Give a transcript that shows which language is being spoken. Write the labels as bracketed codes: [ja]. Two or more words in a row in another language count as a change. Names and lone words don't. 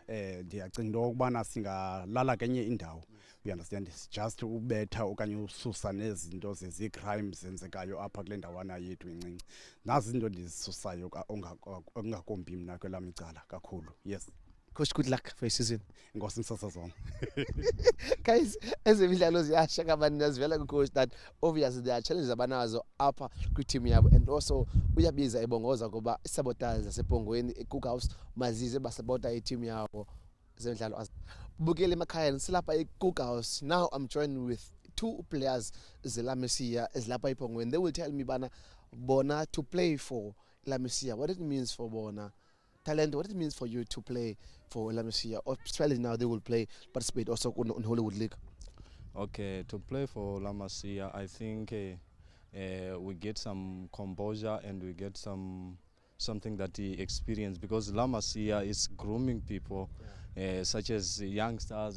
[xh] Ndiyacinga into yokubana singalala kenye indawo, [en] you understand, just [xh] ubetha okanye ususa nezinto zezi-crimes zenzekayo apha kule ndawana yethu incinci. Nazi izinto ndizisusayo ongakumbi mna kwelam icala kakhulu. [en] Yes. Coach, good luck for your season. [xh] Inkosi Msasazwana. Guys, ezemidlalo ziyasha kabani nazivela ku-coach [en] that obviously there are challenges [xh] abanazo apha kwi-team yabo, [en] and also [xh] uyabiza ebongoza kuba isabotage zaseBhongweni eCook House mazize basapota i-team yabo zemidlalo. Bukele emakhaya silapha eCook House. [en] Now I'm joined with two players [xh] zeLa Masia ezilapha eBhongweni. [en] They will tell me [xh] bana bona [en] to play for La Masia, what it means for bona talent, what it means for you to play for La Masia, or especially now they will participate also on Hollywood League. Okay, to play for La Masia, I think we get some composure and we get something that he experienced because La Masia is grooming people, such as youngsters.